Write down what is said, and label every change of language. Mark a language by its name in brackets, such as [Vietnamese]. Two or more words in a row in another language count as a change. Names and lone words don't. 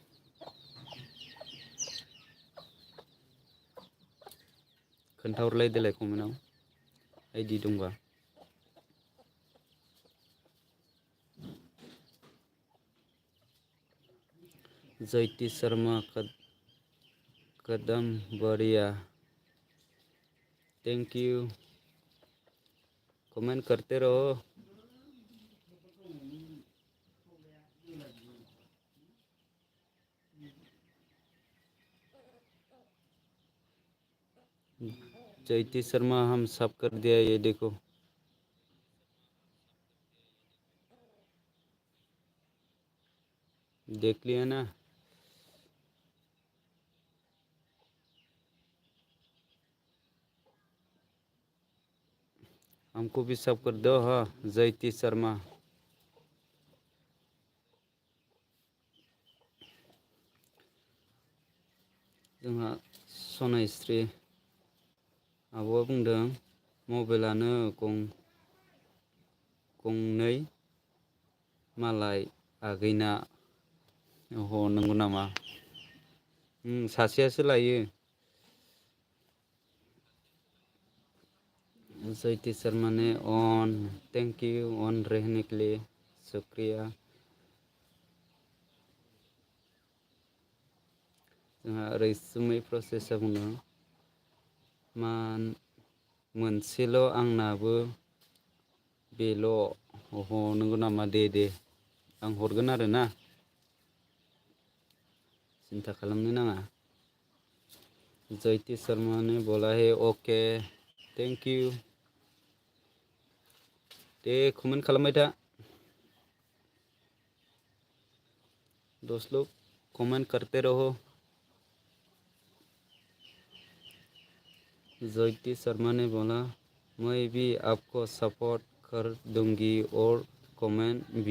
[Bodo] खोन्थाहरलाय देलाय कमेन्टआव आइडि दंबा। [Hindi] जयति शर्मा कदम बढ़िया [English] thank you [Hindi] कमेंट करते रहो। जयति शर्मा हम सब कर दिया ये देखो। देख लिया ना? हमको भी सब कर दो हाँ जयति शर्मा। [Bodo] जोंहा सनायस्रि आब'आ बुंदों मबाइलानो गंनै मालाय आगैना नंगौ नामा? सासेयासो लायो। [Hindi] जयति शर्मा ने ऑन [English] thank you [Hindi] ऑन रहने के लिए शुक्रिया। [Bodo] जोंहा रैसुमै प्रसेसआ बुंदों मोनसेल' आंनाबो बेल' नंगौ नामा? दे आं हरगोन आरो ना सिन्था खालामनो नाङा। [Hindi] जयति शर्मा ने बोला है [English] okay thank you [Bodo] दे कमेन्ट खालामबाय था [Hindi] दोस्त लोग कमेंट करते रहो। ज्योति शर्मा ने बोला मैं भी आपको सपोर्ट कर दूंगी और कमेंट भी।